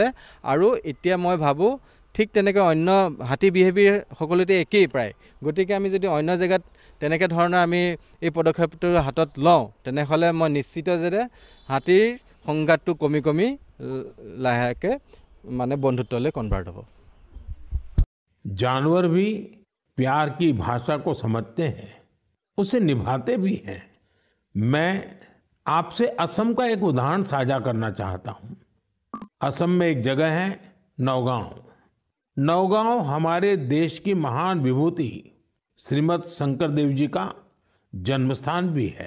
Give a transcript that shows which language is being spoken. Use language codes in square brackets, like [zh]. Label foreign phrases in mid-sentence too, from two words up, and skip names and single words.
[as] আৰু এতিয়া মই ভাবোঁ ঠিক তেনেকৈ অন্য হাতী বিহেভিয়াৰ সকলোতে একেই প্ৰায়। গতিকে আমি যদি অন্য জেগাত তেনেকৈ ধৰণৰ আমি এই পদক্ষেপটো হাতত লওঁ তেনেহ'লে মই নিশ্চিত যে হাতীৰ সংঘাতটো কমি কমি লাহেকৈ মানে বন্ধুত্বলৈ কনভাर्ट হ'ব। [hi] जानवर भी प्यार की भाषा को समझते हैं, उसे निभाते भी हैं। मैं आपसे असम का एक उदाहरण साझा करना चाहता हूं। असम में एक जगह है नौगांव। नौगांव हमारे देश की महान विभूति श्रीमद शंकर देव जी का जन्मस्थान भी है।